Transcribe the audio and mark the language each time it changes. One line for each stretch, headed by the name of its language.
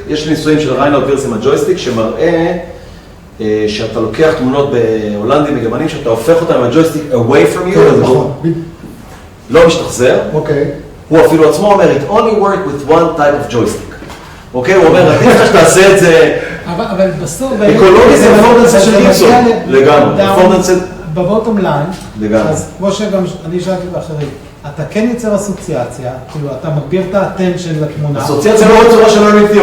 Hebrew: יש ניסויים של ריינאוט וירס עם הג'ויסטיק שמראה שאתה לוקח תמונות בהולנדים וגרמנים, שאתה הופך אותם עם הג'ויסטיק
English: away from you,
Hebrew: כן, נכון. לא משתחזר. אוקיי. הוא אפילו עצמו אומר,
English: it only work with one type of joystick.
Hebrew: אוקיי? הוא אומר, עדיף לך שתעשה את זה... אבל בסוף... אקולוגי זה פורדנסה של גיבסון. לגמרי. פורדנסה... בבוטום ליין, לגמרי. אז כמו שגם אני שאלתי באחרים, אתה כן יוצר אסוציאציה, כאילו אתה מגביר את האטנשן לתמונה. אסוציאציה לא בצורה של learning theory,